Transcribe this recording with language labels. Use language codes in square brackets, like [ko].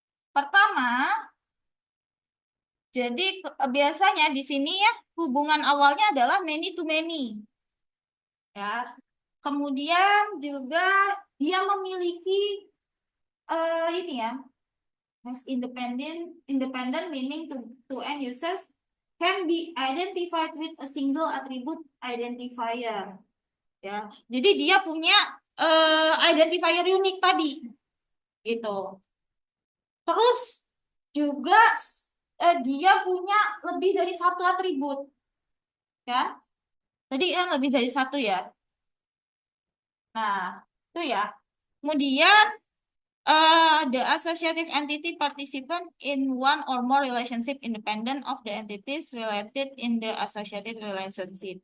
[id] Pertama, jadi biasanya di sini ya hubungan awalnya adalah many to many. Ya. Kemudian juga dia memiliki ini ya [en] As independent meaning to end users can be identified with a single attribute identifier. [id] Ya, jadi dia punya identifier unik tadi, gitu. Terus juga dia punya lebih dari satu atribut, ya. Tadi kan lebih dari satu ya. Nah, itu ya. [en] Kemudian the associative entity participant in one or more relationship independent of the entities related in the associated relationship.